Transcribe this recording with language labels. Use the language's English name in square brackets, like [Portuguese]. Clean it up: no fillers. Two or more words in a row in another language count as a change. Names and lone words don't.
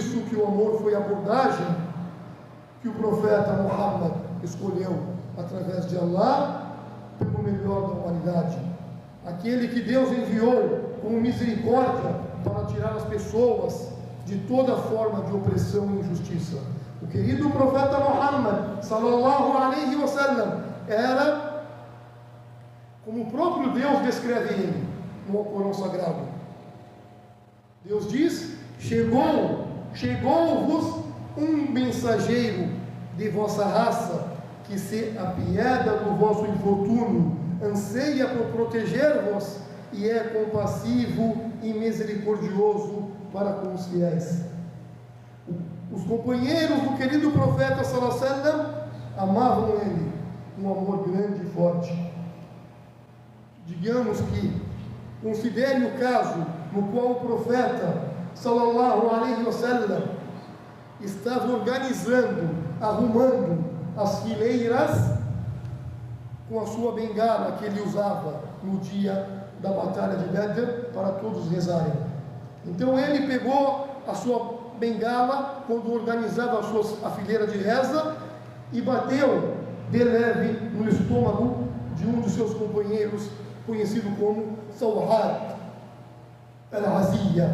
[Portuguese] que o amor foi a abordagem que o profeta Muhammad escolheu através de Allah pelo melhor da humanidade. Aquele que Deus enviou com misericórdia para tirar as pessoas de toda forma de opressão e injustiça. O querido profeta Muhammad [Arabic] صلى الله عليه وسلم [Portuguese] era como o próprio Deus descreve ele no Alcorão Sagrado. Deus diz: chegou-vos um mensageiro de vossa raça que se apieda do vosso infortúnio, anseia por proteger-vos e é compassivo e misericordioso para com os fiéis. Os companheiros do querido profeta [Arabic] صلى الله عليه وسلم [Portuguese] amavam ele um amor grande e forte. Digamos que considere o caso no qual o profeta [Arabic] صلى الله عليه وسلم [Portuguese] estava organizando, arrumando as fileiras com a sua bengala que ele usava no dia da batalha de Badr para todos rezarem. Então ele pegou a sua bengala quando organizava a fileira de reza e bateu de leve no estômago de um de seus companheiros, conhecido como Sawhad al-Aziyya.